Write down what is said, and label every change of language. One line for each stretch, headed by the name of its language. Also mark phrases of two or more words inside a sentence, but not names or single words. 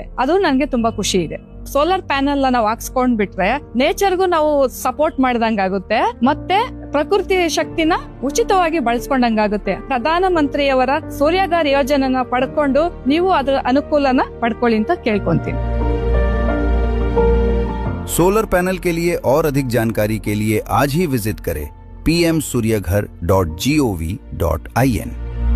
Kannada: ಅದು ನನ್ಗೆ ತುಂಬಾ ಖುಷಿ ಇದೆ.
English: solar panel
Kannada: ನಾವು ಹಾಕ್ಸ್ಕೊಂಡ್ ಬಿಟ್ರೆ ನೇಚರ್ಗೂ ನಾವು ಸಪೋರ್ಟ್ ಮಾಡ್ದಂಗಾಗುತ್ತೆ, ಮತ್ತೆ ಪ್ರಕೃತಿ ಶಕ್ತಿನ ಉಚಿತವಾಗಿ ಬಳಸ್ಕೊಂಡಂಗಾಗುತ್ತೆ. ಪ್ರಧಾನ ಮಂತ್ರಿಯವರ ಸೂರ್ಯಗಾರಿ ಯೋಜನೆನ ಪಡ್ಕೊಂಡು ನೀವು ಅದರ ಅನುಕೂಲನ ಪಡ್ಕೊಳ್ಳಿ ಅಂತ ಕೇಳ್ಕೊಂತೀನಿ.
English: solar panel
Hindi: के लिए और अधिक जानकारी के लिए आज ही विजिट करें pmsuryaghar.gov.in।